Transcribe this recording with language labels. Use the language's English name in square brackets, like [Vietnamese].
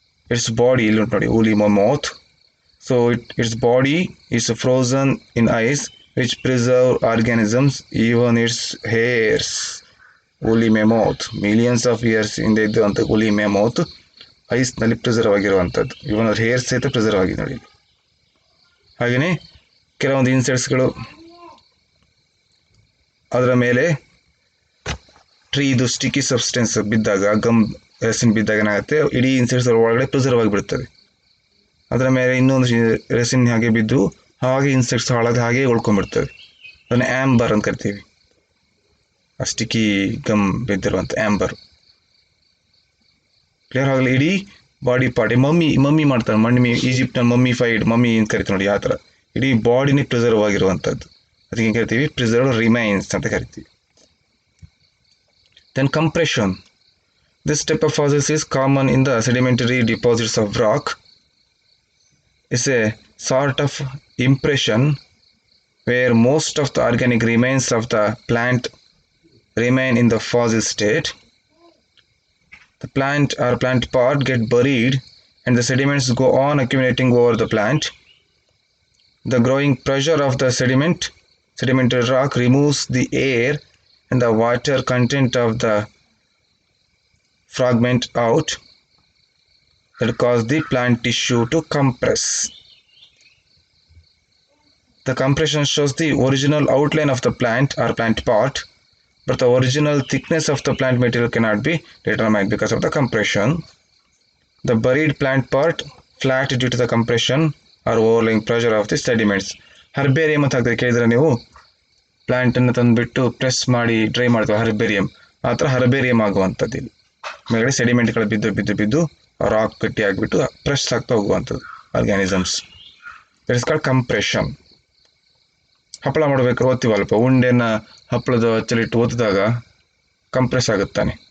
[English] Its body, woolly mammoth. So its body is frozen in ice, which preserve organisms, even its hairs. Woolly mammoth, millions of years [Kannada] ಇಂದ ಇದ್ದಂಥ woolly mammoth ಐಸ್ನಲ್ಲಿ preserve ಆಗಿರುವಂಥದ್ದು. ಇವನ್ ಅದ್ರ hairs ಸಹಿತ preserve ಆಗಿದೆ ನೋಡಿ. ಹಾಗೆಯೇ ಕೆಲವೊಂದು ಇನ್ಸೆಕ್ಟ್ಸ್ಗಳು ಅದರ ಮೇಲೆ ಟ್ರೀದು ಸ್ಟಿಕ್ಕಿ ಸಬ್ಸ್ಟೆನ್ಸ್ ಬಿದ್ದಾಗ, ಗಮ್ ರೆಸಿನ್ ಬಿದ್ದಾಗ ಏನಾಗುತ್ತೆ, ಇಡೀ ಇನ್ಸೆಕ್ಟ್ಸ್ ಒಳಗಡೆ ಪ್ರಿಸರ್ವ್ ಆಗಿಬಿಡ್ತದೆ. ಅದರ ಮೇಲೆ ಇನ್ನೊಂದು ರೆಸಿನ್ ಹಾಗೆ ಬಿದ್ದು ಹಾಗೆ ಇನ್ಸೆಕ್ಟ್ಸ್ ಹಾಳಾಗಿ ಹಾಗೆ ಉಳ್ಕೊಂಡ್ಬಿಡ್ತದೆ. ಅದನ್ನು ಆ್ಯಂಬರ್ ಅಂತ ಕರಿತೀವಿ. Sticky gum ಬಿದ್ದಿರುವಂಥ amber. ಕ್ಲಿಯರ್ ಆಗಲಿ. ಇಡೀ ಬಾಡಿ ಪಾರ್ಟ್ ಮಮ್ಮಿ ಮಾಡ್ತಾರೆ. ಈಜಿಪ್ಟ್ನ ಮಮ್ಮಿ ಅಂತ ಕರಿತೀವಿ ನೋಡಿ, ಆ ಥರ ಇಡೀ ಬಾಡಿನೇ ಪ್ರಿಸರ್ವ್ ಆಗಿರುವಂಥದ್ದು. ಅದಕ್ಕೆ ಕರಿತೀವಿ ಪ್ರಿಸರ್ವ್ಡ್ ರಿಮೈನ್ಸ್ ಅಂತ ಕರಿತೀವಿ. [English] Then compression. This type of fossils is common in the sedimentary deposits of rock. It's a sort of impression where most of the organic remains of the plant remain in the fossil state. The plant or plant part get buried and the sediments go on accumulating over the plant. The growing pressure of the sedimentary rock removes the air and the water content of the fragment out that cause the plant tissue to compress. The compression shows the original outline of the plant or plant part, but the original thickness of the plant material cannot be determined because of the compression. The buried plant part flat due to the compression or overlying pressure of the sediments. [Kannada] Herbarium ಅಂತ ಹಾಕಿದ್ರೆ ಕೇಳಿದ್ರೆ ನೀವು, ಪ್ಲಾಂಟನ್ನು ತಂದುಬಿಟ್ಟು press ಮಾಡಿ dry ಮಾಡ್ತೀವಿ herbarium, ಆ ಥರ herbarium ಆಗುವಂಥದ್ದು. ಇಲ್ಲಿ ಮೇಲ್ಗಡೆ ಸೆಡಿಮೆಂಟ್ಗಳು ಬಿದ್ದು ರಾಕ್ ಗಟ್ಟಿ ಆಗಿಬಿಟ್ಟು ಪ್ರೆಸ್ ಆಗ್ತಾ ಹೋಗುವಂಥದ್ದು organisms. [English] That is called compression. [Kannada] ಹಪ್ಪಳ ಮಾಡಬೇಕಾದ್ರೆ ಓದ್ತೀವಲ್ಪ, ಉಂಡೆನ ಹಪ್ಪಳದ ಹಚ್ಚಲಿಟ್ಟು ಓದಿದಾಗ ಕಂಪ್ರೆಸ್ ಆಗುತ್ತಾನೆ.